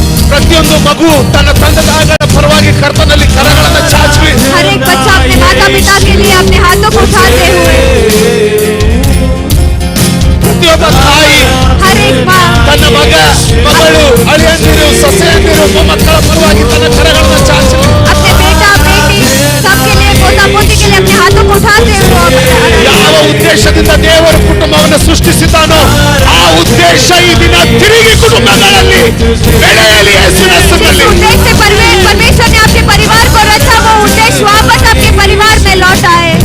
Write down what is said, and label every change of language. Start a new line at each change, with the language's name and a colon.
Kannada: ಪ್ರತಿಯೊಂದು ಮಗು ತನ್ನ ತಂದೆ ತಾಯಿಗಳ ಪರವಾಗಿ ಕರ್ತನಲ್ಲಿ ಕರಗಳನ್ನು ಚಾಚಿ,
Hindi: हर एक बच्चा अपने माता पिता के लिए अपने हाथों को उठाते हुए,
Kannada: ಪ್ರತಿಯೊಬ್ಬ ತಾಯಿ
Hindi: हर एक माँ
Kannada: ತನ್ನ ಮಗಳು ಅಳಿಯಂದಿರು ಸೊಸೆಯಂದಿರು ಮೊಮ್ಮಕ್ಕಳ ಪರವಾಗಿ ತನ್ನ ಕರಗಳನ್ನು ಚಾಚಿ,
Hindi: अपने बेटा बेटी सबके लिए पोता पोती के लिए अपने हाथों को उठाते हुए,
Kannada: ಯಾವ ಉದ್ದೇಶದಿಂದ ದೇವರು ಕುಟುಂಬವನ್ನು ಸೃಷ್ಟಿಸಿದ್ದಾನೋ ಆ ಉದ್ದೇಶ ಈ ದಿನ ತಿರುಗಿ ಕುಟುಂಬಗಳಲ್ಲಿ ಬೆಳೆಯಲಿ ಯೇಸುವಿನ ಹೆಸರಿನಲ್ಲಿ.
Hindi: उद्देश्य परमेश्वर ने आपके परिवार को रचा, वो उद्देश्य वापस आपके परिवार में लौट आए.